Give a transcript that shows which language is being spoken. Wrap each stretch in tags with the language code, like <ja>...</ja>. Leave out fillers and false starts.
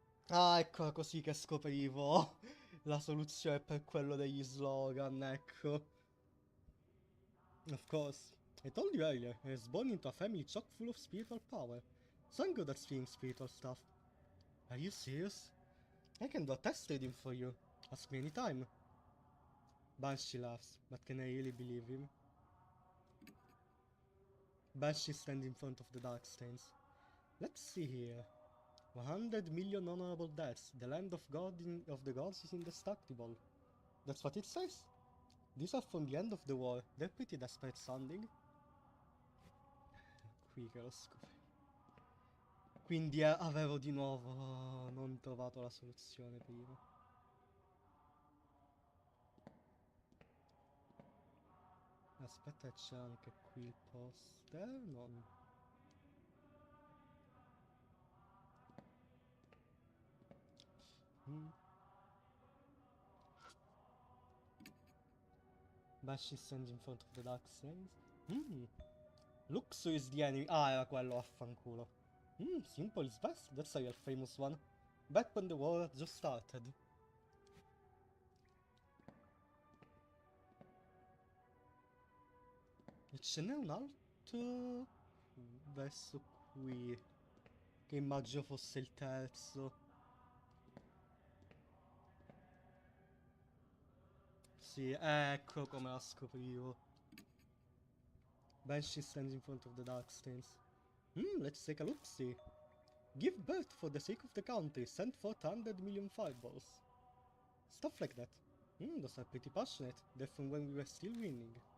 <it>Ah, ecco così che scoprivo la soluzione per quello degli slogan, ecco.</it> <en>Of course. I told you earlier, I was born into a family chock full of spiritual power. So I'm good at seeing spiritual stuff. Are you serious? I can do a test reading for you. Ask me anytime. Banshee laughs, but can I really believe him? Banshee stands in front of the dark stains. Let's see here. 100 million honorable deaths. The land of of the gods is indestructible. That's what it says. These are from the end of the war. They're pretty desperate sounding.</en> <it>Qui che lo scopri. Quindi avevo di nuovo non trovato la soluzione prima. Aspetta, c'è anche qui il poster. Non.</it> <en>Banshee stands in front of the dark stains. Luxu is the enemy.</en> <it>Ah, era quello, affanculo.</it> <en>Simple is best. That's a real famous one. Back when the war had just started.</en> <it>E ce n'è un altro verso qui, che immagino fosse il terzo. Sì, ecco come la scoprivo.</it> <en>Banshee stands in front of the dark stains. Let's take a look-see. Give birth for the sake of the country. Send forth 100 million fireballs. Stuff like that. Those are pretty passionate. They're from when we were still winning.</en>